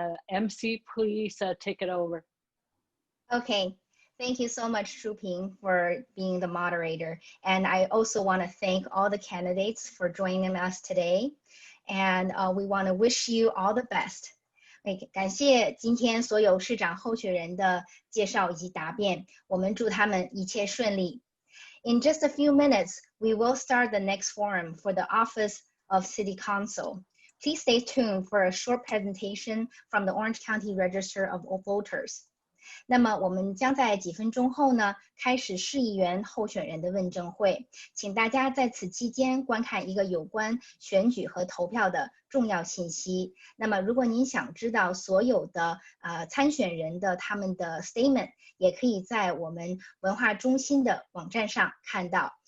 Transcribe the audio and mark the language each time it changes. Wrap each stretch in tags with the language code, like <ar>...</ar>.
<en>MC, please take it over. Okay. Thank you so much, Shuping, for being the moderator. And I also want to thank all the candidates for joining us today. And we want to wish you all the best.</en> <zh>感谢今天所有市长候选人的介绍以及答辩，我们祝他们一切顺利。</zh> <en>In just a few minutes, we will start the next forum for the Office of City Council. Please stay tuned for a short presentation from the Orange County Register of Voters.</en> <zh>那么我们将在几分钟后呢开始市议员候选人的问政会，请大家在此期间观看一个有关选举和投票的重要信息。那么如果您想知道所有的参选人的他们的 statement， 也可以在我们文化中心的网站上看到。</zh>